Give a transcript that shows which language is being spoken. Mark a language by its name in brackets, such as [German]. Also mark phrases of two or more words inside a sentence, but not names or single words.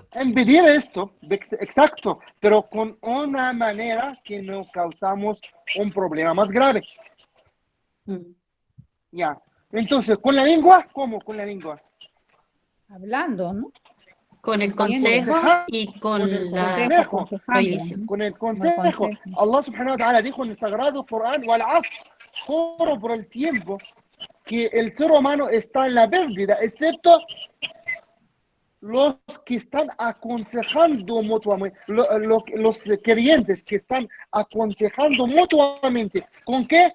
[Spanish] Impedir esto, exacto, pero con una manera que no causamos un problema más grave. Ya. Entonces, ¿con la lengua? ¿Cómo con la lengua? Hablando, ¿no? con el Diciendo. consejo y con la consejo, aconsejando. prohibición. con el Con el consejo. consejo. [Arabic] الله سبحانه وتعالى [Spanish] dijo en el sagrado Corán, [Arabic] والعصر, [Spanish] juro por el tiempo, que el ser humano está en la pérdida, excepto los que están aconsejando mutuamente, los creyentes que están aconsejando mutuamente. ¿Con qué?